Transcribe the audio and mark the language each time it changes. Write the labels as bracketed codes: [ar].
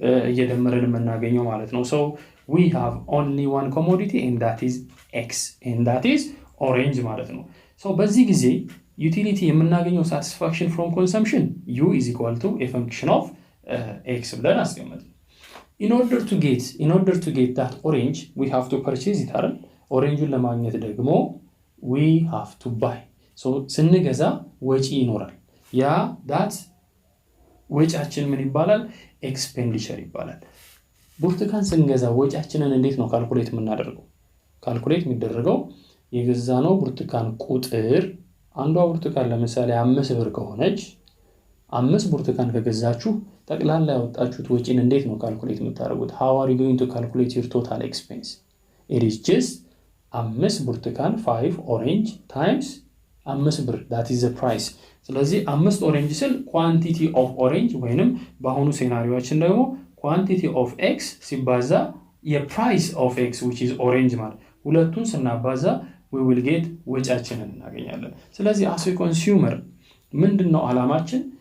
[am] እየደመረን የምናገኘው ማለት ነው። [en] So we have only one commodity and that is x and that is orange [am] ማለት ነው። [en] So [am] በዚህ ጊዜ ዩቲሊቲ የምናገኘው [en] satisfaction from consumption u is equal to a function of x [am] ብለን አስቀምጠን [en] in order to get that orange we have to purchase it [am] አይደል? ኦሬንጁን ለማግኘት ደግሞ [en] we have to buy. [am] So ስንገዛ ወጪ ይኖራል። ያ [en] that [am] ወጪያችን ምን ይባላል? ኤክስፔንዲቸር ይባላል። ብርቱካን ስንገዛ ወጪያችንን እንዴት ነው ካልኩሌት የምናደርገው? ካልኩሌት የሚደረገው የገዛነው ብርቱካን ቁጥር አንዷ ብርቱካን ለምሳሌ 5 ብር ከሆነች 5 ብርቱካን ከገዛችሁ ጠቅላላ ያወጣችሁት ወጪን እንዴት ነው ካልኩሌት የምታደርጉት? [en] how are you going to calculate your total expense? it is just [am] 5 ብርቱካን [en] 5 orange times 5 ብር, that is the price. [am] ስለዚህ [en] 5 orange [am] ስል [en] quantity of orange [am] ወይንም በአሁኑ ሴናሪዮአችን ደግሞ [en] quantity of x [am] ሲባዛ [en] የprice of x which is orange [am] ማለት ሁለቱን ስናባዛ [en] we will get [am] ወጪያችንን እናገኛለን። ስለዚህ [en] as a consumer [am] ምንድነው አላማችን?